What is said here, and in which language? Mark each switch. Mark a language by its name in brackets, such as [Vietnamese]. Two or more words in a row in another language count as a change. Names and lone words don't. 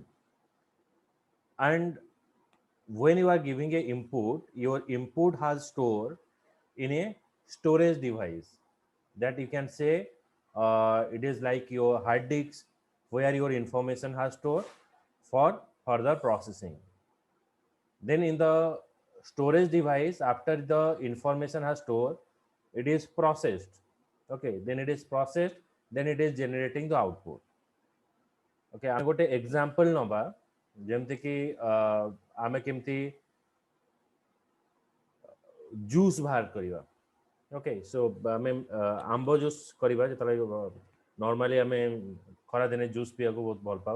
[English] And when you are giving a input, your input has stored in a storage device that you can say it is like your hard disk where your information has stored for further processing. Then in the storage device, after the information has stored, it is processed. Okay, then it is processed, then it is generating the output. [Odia] Okay, ଆମେ ଗୋଟେ ଏକ୍ସାମ୍ପଲ ନବା, ଯେମିତିକି ଆମେ କେମିତି ଜୁସ୍ ବାହାର କରିବା. [English] okay, so [Odia] ଆମେ ଆମ୍ବ ଜୁସ୍ କରିବା ଯେତେବେଳେ ନର୍ମାଲି ଆମେ ଖରାଦିନେ ଜୁସ୍ ପିଇବାକୁ ବହୁତ ଭଲ ପାଉ.